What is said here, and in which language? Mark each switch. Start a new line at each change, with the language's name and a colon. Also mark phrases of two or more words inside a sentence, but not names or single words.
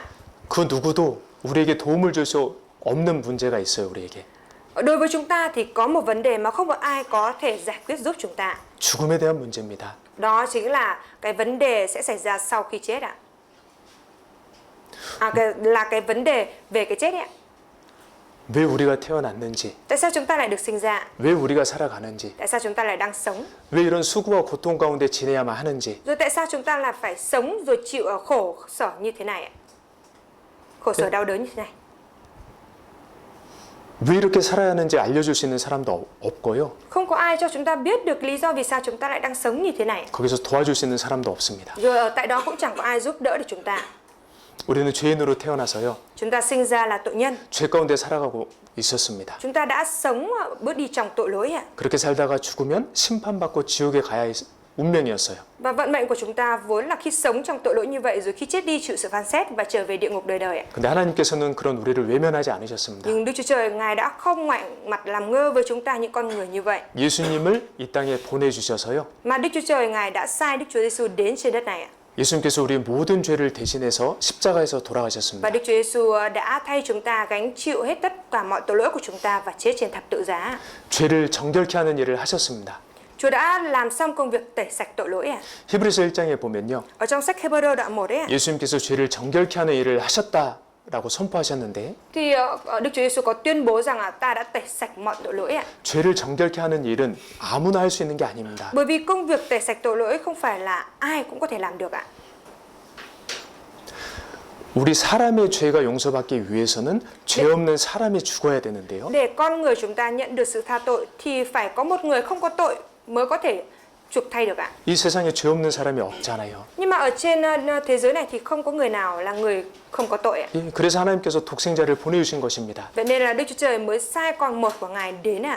Korean: 그 누구도 우리에게 도움을 줄 수 없는 문제가 있어요, 우리에게.
Vietnamese: Đối với chúng ta thì có một vấn đề mà không một ai có thể giải quyết giúp chúng ta.
Korean: 죽음에 대한 문제입니다.
Vietnamese: Đó chính là cái vấn đề sẽ xảy ra sau khi chết ạ. Là cái vấn đề về cái chết ạ.
Korean: 왜 우리가 태어났는지,
Vietnamese: Tại sao chúng ta lại được sinh ra?
Korean: 왜 우리가 살아가는지,
Vietnamese: Tại sao chúng ta lại đang sống?
Korean: 왜 이런 수고와 고통 가운데 지내야만 하는지,
Vietnamese: Rồi tại sao chúng ta là phải sống rồi chịu khổ sở như thế này ạ? Khổ sở đau đớn như thế này.
Korean: 왜 이렇게 살아야 하는지 알려줄 수 있는 사람도 없고요.
Vietnamese: Không có ai cho chúng ta biết được lý do vì sao chúng ta lại đang sống như thế này.
Korean: 거기서 도와줄 수 있는 사람도 없습니다.
Vietnamese: Rồi ở tại đó cũng chẳng có ai giúp đỡ được chúng ta.
Korean: 우리는 죄인으로 태어나서요.
Vietnamese: Chúng ta sinh ra là tội nhân.
Korean: 죄 가운데 살아가고 있었습니다.
Vietnamese: Chúng ta đã sống bước đi trong tội lỗi ạ.
Korean: 그렇게 살다가 죽으면 심판받고 지옥에 가야 할 운명이었어요.
Vietnamese: Và vận mệnh của chúng ta vốn là khi sống trong tội lỗi như vậy rồi khi chết đi chịu sự phán xét và trở về địa ngục đời đời ạ.
Korean: 근데 하나님께서는 그런 우리를 외면하지 않으셨습니다.
Vietnamese: Nhưng Đức Chúa Trời Ngài đã không ngoảnh mặt làm ngơ với chúng ta những con người như vậy.
Korean: 예수님을 이 땅에 보내주셔서요.
Vietnamese: Mà Đức Chúa Trời Ngài đã sai Đức Chúa Giêsu đến trên đất này ạ.
Korean: 예수님께서 우리의 모든 죄를 대신해서 십자가에서
Vietnamese: Và
Korean: 돌아가셨습니다.
Vietnamese: Đức Chúa Giêsu đã thay chúng ta gánh chịu hết tất cả mọi tội lỗi của chúng ta và chết trên thập tự giá.
Korean: 죄를 정결케 하는 일을 하셨습니다.
Vietnamese: Chúa đã làm xong công việc tẩy sạch tội lỗi ạ.
Korean: 히브리서 1장에 보면요.
Vietnamese: Ở trong sách Hebrew đoạn 1 ấy ạ,
Korean: 예수님께서 죄를 정결케 하는 일을 하셨다라고 선포하셨는데
Vietnamese: thì Đức Chúa Giêsu có tuyên bố rằng là ta đã tẩy sạch mọi tội lỗi ạ.
Korean: 죄를 정결케 하는 일은 아무나 할 수 있는 게 아닙니다.
Vietnamese: Bởi vì công việc tẩy sạch tội lỗi không phải là ai cũng có thể làm được ạ.
Korean: 우리 사람의 죄가 용서받기 위해서는 죄 없는 사람이 죽어야 되는데요.
Vietnamese: Để con người chúng ta nhận được sự tha tội thì phải có một người không có tội mới có thể chuộc thay được ạ.
Korean: 이 세상에 죄 없는 사람이 없잖아요.
Vietnamese: Nhưng mà ở trên thế giới này thì không có người nào là người không có tội ạ.
Korean: 예, 그래서 하나님께서 독생자를 보내주신 것입니다.
Vietnamese: Vậy nên là Đức Chúa Trời mới sai con một của Ngài đến ạ.